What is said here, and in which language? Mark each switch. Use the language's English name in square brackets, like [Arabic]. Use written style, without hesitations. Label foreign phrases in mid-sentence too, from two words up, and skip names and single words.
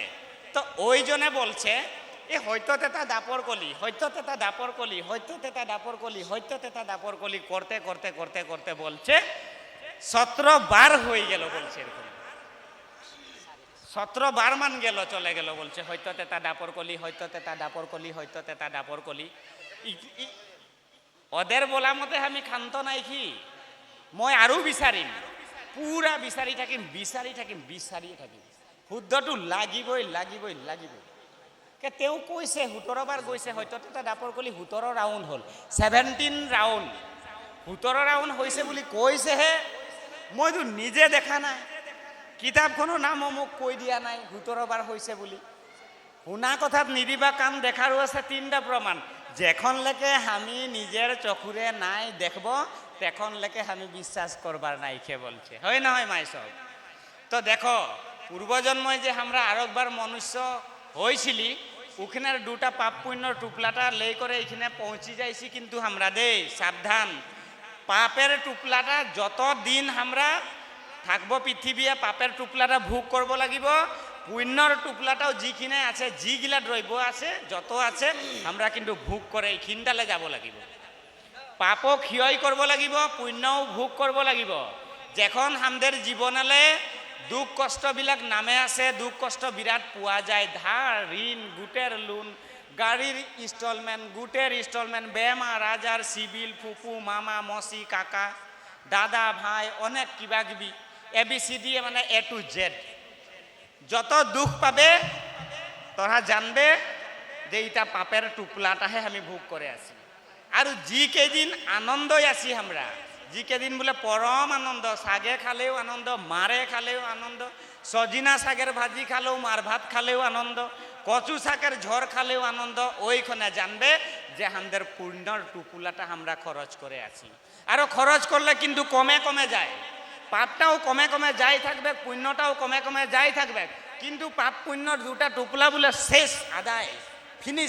[Bangla] তো ওই জনে বলছে এ হয়তো তেতা দাপর কলি, হয়তো তেতা দাপর কলি, হয়তো তেতা দাপর কলি, হয়তো তেতা দাপর কলি করতে করতে করতে করতে বলছে 17 বার হয়ে গেল বলছে। এরকম 17 বার মান গেল, চলে গেল বলছে হয়তো তেতা দাপর কলি, হয়তো তেতা দাপর কলি, হয়তো তেতা দাপর কলি। ওদের বলা মতে আমি ক্ষান্ত নাই কি, [Assamese] মই আৰু বিচাৰিম, পুরা বিচাৰি থাকিম, বিচাৰি থাকিম, বিচাৰিয়ে থাকিম, শুদ্ধটো লাগিবই লাগিবই লাগিবই। তেওঁ কৈছে 17 বাৰ গৈছে, হয়তো তেতা দাপৰ কলি 17 ৰাউণ্ড হ'ল, 17 ৰাউণ্ড, 17 ৰাউণ্ড হৈছে বুলি কৈছেহে, মইতো নিজে দেখা নাই, কিতাপখনৰ নামো মোক কৈ দিয়া নাই 17 বাৰ হৈছে বুলি। শুনা কথাত নিদিবা, কাম দেখাৰো আছে 3টা প্ৰমাণ, [Bangla] যেখনলৈকে আমি নিজের চকুরে নাই দেখব তেখনলৈকে আমি বিশ্বাস করবার নাই খে বলছে, হয় না হয় মাই সব। তো দেখো পূর্বজন্ময় যে আমরা আরেকবার মনুষ্য হয়েছিলি, ওখানের 2টা পাপ পুণ্যর টুকলাটা লেই করে এখানে পৌঁছি যাইছি, কিন্তু আমরা দে সাবধান, পাপের টুকলাটা যত দিন আমরা থাকবো পৃথিবীয়ে পাপের টুকলাটা ভোগ করব লাগিব, পুণ্যর টুকলাটাও যিখিনে আছে, যিগিলা দ্রব্য আছে যত আছে আমরা কিন্তু ভোগ করে এইখিনটালে যাব লাগিব। পাপও ক্ষয় করব লাগিব, পুণ্যও ভোগ করব লাগিব। যখন আমাদের জীবনালে দুঃখ কষ্টবিলাক নামে আছে, দুঃখ কষ্ট বিরাট পোৱা যায়, ধার ঋণ গোটের লোন, গাড়ির ইনস্টলমেন্ট গোটের ইনস্টলমেন্ট, বেমার আজার, সিভিল, ফুফু মামা মসি কাকা দাদা ভাই, অনেক কিবা কিবি ABCD মানে [English] A to Z, [Bangla] যত দুঃখ পাবে তোরা জানবে যে এইটা পাপের টুকলাটাহে আমি ভোগ করে আছি। আর যি কেদিন আনন্দই আছি আমরা, যি কেদিন বলে পরম আনন্দ, শাগে খালেও আনন্দ, মারে খালেও আনন্দ, সজিনা শাকের ভাজি খালেও, মার ভাত খালেও আনন্দ, কচু শাকের ঝড় খালেও আনন্দ, ওইখানে জানবে যে আমাদের পুণ্যর টুকুলাটা আমরা খরচ করে আছি। আরও খরচ করলে কিন্তু কমে কমে যায়, পাপটাও কমে কমে যাই থাকবে, পুণ্যটাও কমে কমে যাই থাকবে, কিন্তু পাপ পুণ্যর 2টা টুকলা বলে শেষ আদায় ফিনিশ।